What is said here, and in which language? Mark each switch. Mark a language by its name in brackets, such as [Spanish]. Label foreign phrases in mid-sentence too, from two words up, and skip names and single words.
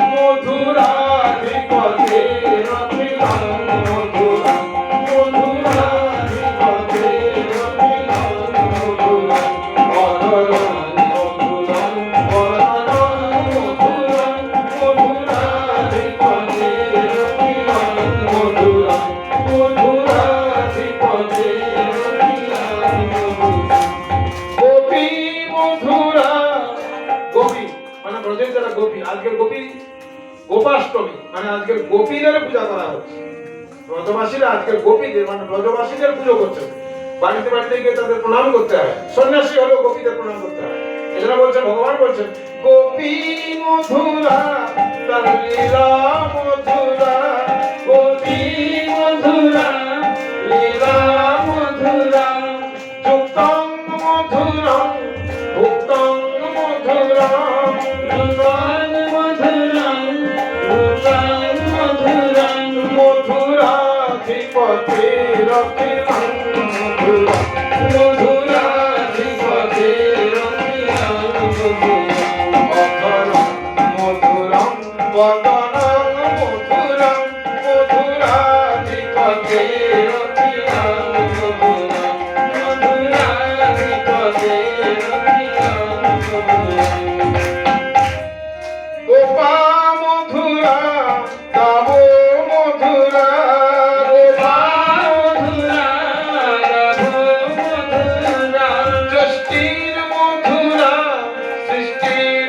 [Sanskrit] মধুরাধিপতে অখিলং মধুরং মধুরাধিপতে অখিলং মধুরং অধরং মধুরং বদনং মধুরং মধুরাধিপতে অখিলং মধুরং মধুরাধিপতে অখিলং মধুরং গোপী মধুরা [Bangla] গোপী মানে ব্রজের যারা গোপী আজকের গোপী গোপাষ্টমী মানে আজকের গোপীদের পূজা করা হচ্ছে ব্রজবাসীরা আজকের গোপীদের মানে ব্রজবাসীদের পুজো করছে বাড়িতে বাড়িতে গিয়ে তাদের প্রণাম করতে হয় সন্ন্যাসী হলেও গোপীদের প্রণাম করতে হয় এজন্য বলছেন ভগবান বলছেন [Sanskrit] গোপী মধুরা [Bangla] তার [Sanskrit] লীলা মধুরা গোপী মধুরা লীলা মধুরা যুক্তং মধুরং ভুক্তং মধুরং যুক্তং মধুরং ভুক্তং মধুরং মধুরাধিপতে অখিলং মধুরং মধুরাধিপতে অখিলং মধুরং অধরং মধুরং বদনং মধুরং মধুরাধিপতে অখিলং মধুরং মধুরাধিপতে অখিলং মধুরং গোপা মধুরা তব মধুরা গোপা মধুরা তব মধুরা ষষ্ঠীর মধুরা সৃষ্টির